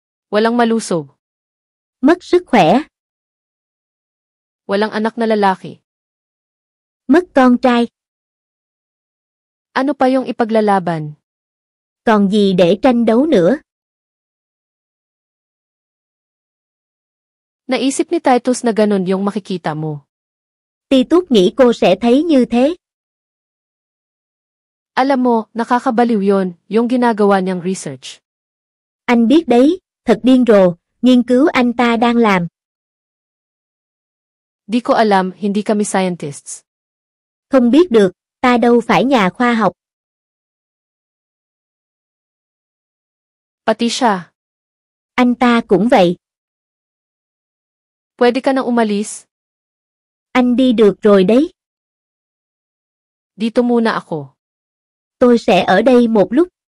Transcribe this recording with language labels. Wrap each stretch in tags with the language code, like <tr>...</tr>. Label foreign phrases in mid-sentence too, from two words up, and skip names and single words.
<tl>Walang malusog.</tl> <vi>Mất sức khỏe.</vi> <tl>Walang anak na lalaki.</tl> <vi>Mất con trai.</vi> <tl>Ano pa yung ipaglalaban?</tl> <vi>Còn gì để tranh đấu nữa?</vi> <tl>Naisip ni Titus na ganun yung makikita mo.</tl> <vi>Titus nghĩ cô sẽ thấy như thế.</vi> <tl>Alam mo, nakakabaliw yon, yung ginagawa niyang research.</tl> <vi>Anh biết đấy, thật điên rồ, nghiên cứu anh ta đang làm.</vi> <tl>Di ko alam, hindi kami scientists.</tl> <vi>Không biết được, ta đâu phải nhà khoa học.</vi> <tl>Pati siya.</tl> <vi>Anh ta cũng vậy.</vi> <tl>Pwede ka nang umalis?</tl> <vi>Anh đi được rồi đấy.</vi> <tl>Dito muna ako.</tl> <vi>Tôi sẽ ở đây một lúc.</vi>